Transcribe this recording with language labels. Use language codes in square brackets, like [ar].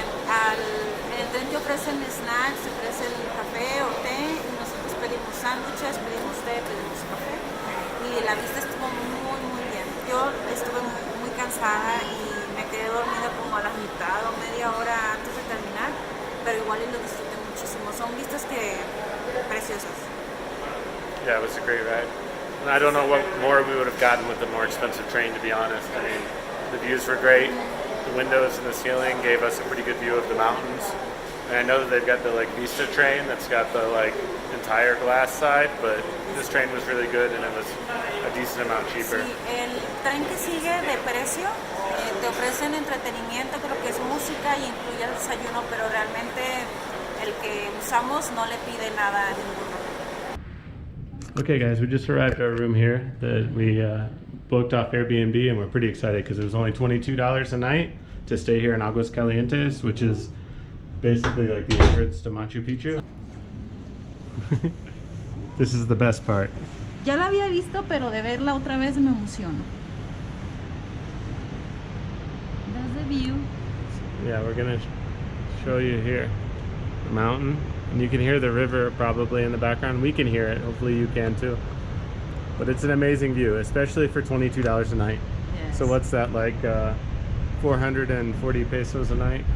[es] En el tren te ofrecen snacks, te ofrecen café o té, y nosotros pedimos sándwiches, pedimos té, pedimos café, y la vista estuvo muy bien. Yo estuve muy cansada y me quedé dormida como a la mitad o media hora antes de terminar, pero igual lo disfruté muchísimo. Son vistas que preciosas. [en] Yeah, it was a great ride. And I don't know what more we would have gotten with a more expensive train, to be honest. I mean, the views were great. The windows in the ceiling gave us a pretty good view of the mountains. And I know that they've got the like Vista train that's got the like entire glass side, but this train was really good and it was a decent amount cheaper. [es] Sí, el tren que sigue de precio te ofrecen entretenimiento, creo que es música y incluye el desayuno, pero realmente el que usamos no le pide nada a ninguno. [en] Okay guys, we just arrived at our room here that we booked off Airbnb, and we're pretty excited because it was only $22 a night to stay here in Aguas Calientes, which is basically like the entrance to Machu Picchu. This is the best part. [es] Ya la había visto, pero de verla otra vez me emociono. [en] That's the view. Yeah, we're gonna show you here the mountain, and you can hear the river probably in the background. We can hear it, hopefully you can too. But it's an amazing view, especially for $22 a night. Yes. So what's that, like 440 pesos a night?